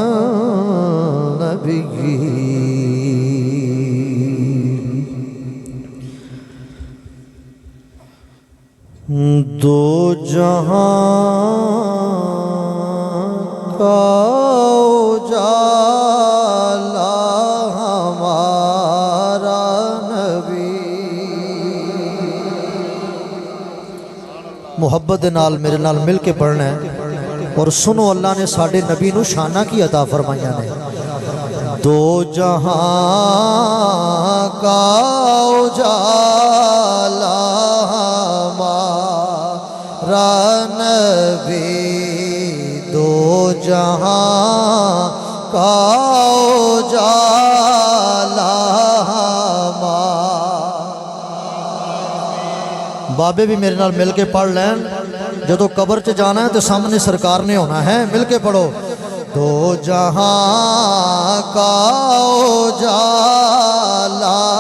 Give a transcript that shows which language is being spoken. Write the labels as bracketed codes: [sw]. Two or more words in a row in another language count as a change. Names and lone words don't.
[ur] النبیین دو جہاں کا اجالا ہمارا نبی [pa] محبت نال میرے نال مل کے پڑھنا ہے اور سنو اللہ نے ساڑھے نبی نو شانہ کی عطا فرمائیاں نے [ur] دو جہاں کا اجالا ہمارا نبی دو جہاں کا اجالا [pa] بابے بھی میرے نال مل کے پڑھ لین جدو قبر چ جانا ہے تو سامنے سرکار نے ہونا ہے مل کے پڑھو [ur] دو جہاں کا اجالا